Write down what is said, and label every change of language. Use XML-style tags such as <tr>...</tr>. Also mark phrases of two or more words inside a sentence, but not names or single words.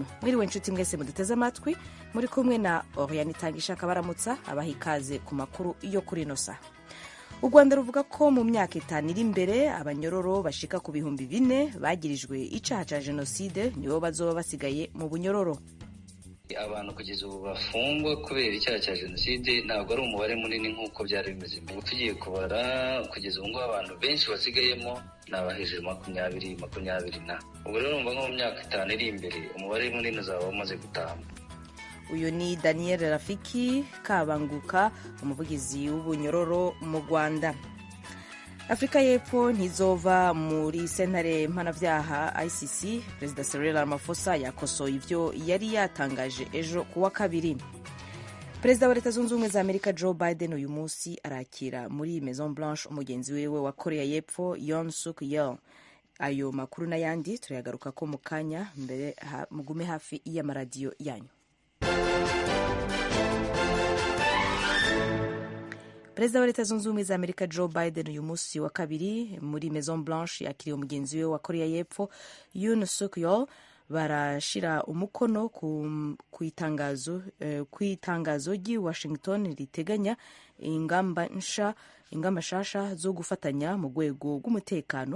<rn>mwiriwe nshuti mwese muduteze amatwi, muri kumwe na Oriane Itangishaka baramutsa abaha ikaze ku makuru yo kuri ino saha. u Rwanda ruvuga ko mu myaka 5 iri imbere abanyororo bashika ku bihumbi 4 bagirijwe icaha ca jenoside nibo bazoba basigaye mu bunyororo.</rn> <rw>abantu kugeza ubu bafungwa kubera icyaha cya jenoside ntabwo ari umubare munini nk'uko byari bimeze mbere. tugiye kubara kugeza ubu ngubu abantu benshi basigayemo ni abahejuru 20 na ubwo rero numva nko mu myaka 5 iri imbere umubare munini uzaba umaze gutamba.</rw> <rn>uyu ni Daniel Rafiki Kabanguka, umuvugizi w'ubunyororo mu Rwanda. Afrika y'Epfo ntizova muri sentare mpanavyaha ICC. Perezida Cyril Ramaphosa yakosoye ivyo yari yatangaje ejo kuwa kabiri. Perezida wa Leta Zunze Ubumwe za Amerika Joe Biden uyu munsi arakira muri Maison Blanche umugenzi wiwe wa Korea y'Epfo Yoon Suk Yeol. ayo makuru n'ayandi turayagaruka ko mu kanya, mbere mugume hafi y'amaradiyo yanyu. Perezida wa Leta Zunze Ubumwe za Amerika Joe Biden uyu munsi wa kabiri muri Maison Blanche yakiriye umugenzi we wa Korea y'Epfo Yoon Suk Yeol. barashira umukono ku itangazo ry'i Washington riteganya ingamba nshasha zo gufatanya mu rwego rw'umutekano.</rn>